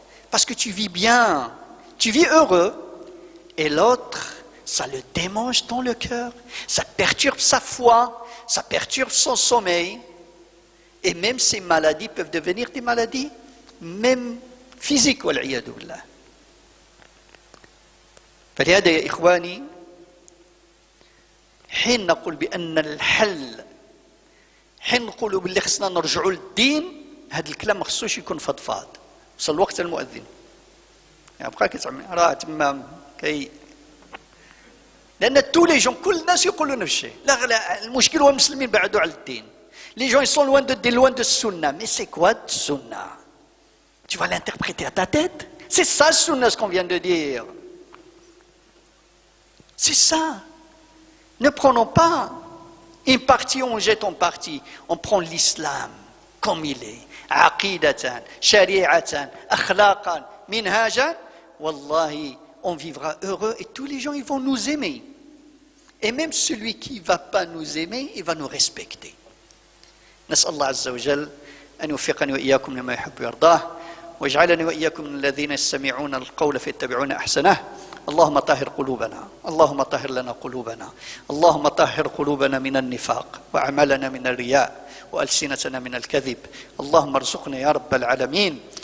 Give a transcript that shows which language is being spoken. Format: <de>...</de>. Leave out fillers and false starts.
<fr>Parce que tu vis bien, tu vis heureux. Et l'autre, ça le démange dans le cœur. Ça perturbe sa foi, ça perturbe son sommeil. Et même ces maladies peuvent devenir des maladies, même physiques, wal'iyadu billah.</fr> <ar>فلهذا يا إخواني حين نقول بأن الحل حين نقولوا باللي خصنا نرجعوا للدين هذا الكلام ما خصوش يكون فضفاض وصل الوقت المؤذن يعني بقى كتعمل راه تما لأن</ar> <fr>tous les gens</fr> <ar>كل الناس يقولون نفس الشيء لا المشكل هو المسلمين بعدوا على الدين</ar> <fr>les gens ils sont loin de sunna mais c'est quoi de sunna tu vas l'interpréter à ta tête c'est ça sunna ce qu'on vient de dire. C'est ça. Ne prenons pas une partie, on jette en partie. On prend l'islam comme il est.</fr> <ar>Aqidatan, shari'atan, akhlaqan, minhajan.</ar> <fr>Wallahi, on vivra heureux et tous les gens ils vont nous aimer. Et même celui qui ne va pas nous aimer, il va nous respecter.</fr> <ar>نسأل الله عز وجل أن يوفقني وإياكم لما يحب ويرضاه واجعلني وإياكم من الذين يستمعون القول فيتبعون أحسنه. اللهم طهر قلوبنا اللهم طهر لنا قلوبنا اللهم طهر قلوبنا من النفاق وأعمالنا من الرياء وألسنتنا من الكذب اللهم ارزقنا يا رب العالمين</ar>